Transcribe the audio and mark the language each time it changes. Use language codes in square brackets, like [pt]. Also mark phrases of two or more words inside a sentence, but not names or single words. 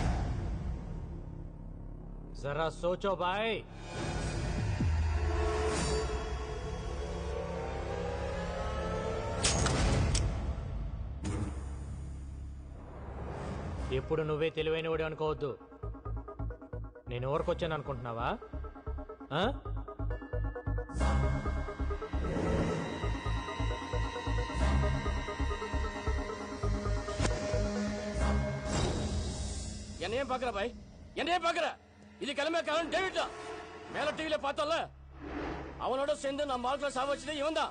[hi] ज़रा सोचो भाई. [te] ఎప్పుడు నువ్వే తెలివైనవాడు అనుకోవద్దు. నేను ఊరికొచ్చాను అనుకుంటున్నావా? [ta] என்னையும் பாக்குற பாய், என்னையும் பாக்குற. இது கிளம்பக்காரன் டேவிட் தான். மேல டிவில பார்த்தோம்ல, அவனோட சேர்ந்து நம்ம ஆட்களை சாவச்சது இவன் தான்.